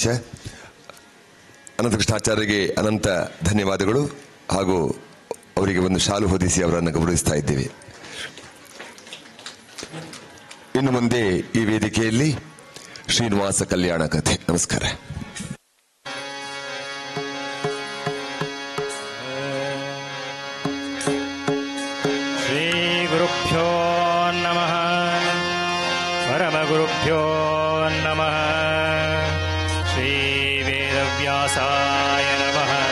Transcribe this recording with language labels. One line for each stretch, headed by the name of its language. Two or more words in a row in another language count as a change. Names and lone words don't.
Kannada: ಅನಂತಕೃಷ್ಣಾಚಾರ್ಯರಿಗೆ ಅನಂತ ಧನ್ಯವಾದಗಳು ಹಾಗೂ ಅವರಿಗೆ ಒಂದು ಶಾಲು ಹೊದಿಸಿ ಅವರನ್ನು ಗೌರವಿಸ್ತಾ ಇದ್ದೇವೆ. ಇನ್ನು ಮುಂದೆ ಈ ವೇದಿಕೆಯಲ್ಲಿ ಶ್ರೀನಿವಾಸ ಕಲ್ಯಾಣ ಕಥೆ. ನಮಸ್ಕಾರ.
Sanskrit: ಶ್ರೀ ಗುರುಭ್ಯೋ ನಮಃ. ಪರಮಗುರುಭ್ಯೋ ನಮಃ. ಶ್ರೀ ವೇದವ್ಯಾಸಾಯ ನಮಃ.